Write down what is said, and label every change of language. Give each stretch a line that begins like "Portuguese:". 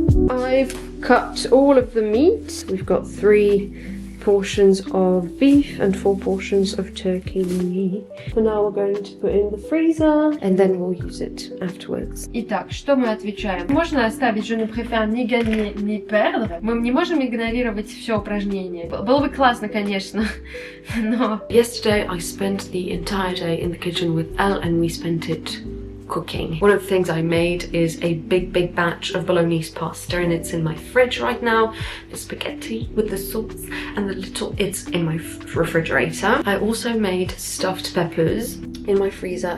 English: I've cut all of the meat. We've got 3 portions of beef and 4 portions of turkey. For now we're going to put in the freezer and then we'll use it afterwards.
Russian: Итак, что мы отвечаем? Можно оставить
French: je ne préfère ni gagner ni perdre.
Russian: Мы не можем игнорировать все упражнения. Было бы классно, конечно, но...
English: Yesterday I spent the entire day in the kitchen with Elle and we spent it cooking. One of the things I made is a big batch of bolognese pasta and it's in my fridge right now. The spaghetti with the sauce and it's in my refrigerator. I also made stuffed peppers in my freezer.